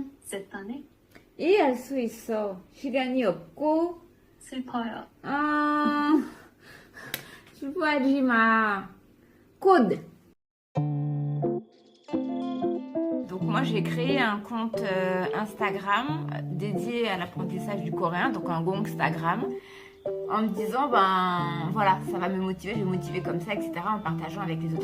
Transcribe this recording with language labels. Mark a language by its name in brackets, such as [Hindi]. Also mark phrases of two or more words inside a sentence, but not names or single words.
[Korean] 어쨌다네? 이해할 수 있어. 시간이 없고. 슬퍼요. 아, 슬퍼하지 마. [French] Code. Donc moi j'ai créé un compte Instagram dédié à l'apprentissage du coréen, donc un Gongstagram, en me disant ben voilà, ça va me motiver, je vais me motiver comme ça, etc., en partageant avec les autres.